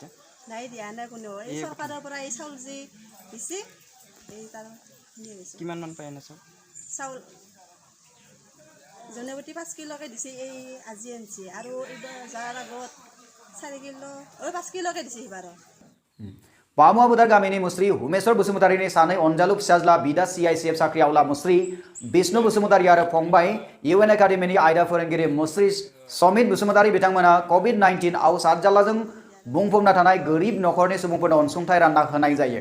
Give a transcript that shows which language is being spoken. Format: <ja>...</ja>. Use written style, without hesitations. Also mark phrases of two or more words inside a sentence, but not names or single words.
<as>নাই দিয়া নাই কোনেও। এই চৰকাৰৰ পৰা এই চাউল যি দিছে এই তাৰ নিয়ে গৈছে। কিমানমান পায় এনে চাউল জনেপতি 5 কিলোকে দিছে, এই আজি আনিছে। আৰু এইবাৰ যাৰ আগত 4 কিলো 5 কিলোকে দিছে সিবাৰো।</as> <brx>पामुआ फोथार गामिनि मुस्रि हुमेश्वर बसुमतारीनि सानै अनजालु फिसाज्ला बिदा CICF साख्रिआवला मुस्रि विष्णु बसुमतारी आरो फंबाय UN एकाडेमिनि आयदा फोरोंगिरि मुस्रि समित बसुमतारी बिथांमोना COVID-19 आव सातजालाजों बुंफबना थानाय गोरिब नखरनि सुबुंफोरनो अनसुंथाइ रानना होनाय जायो।</brx>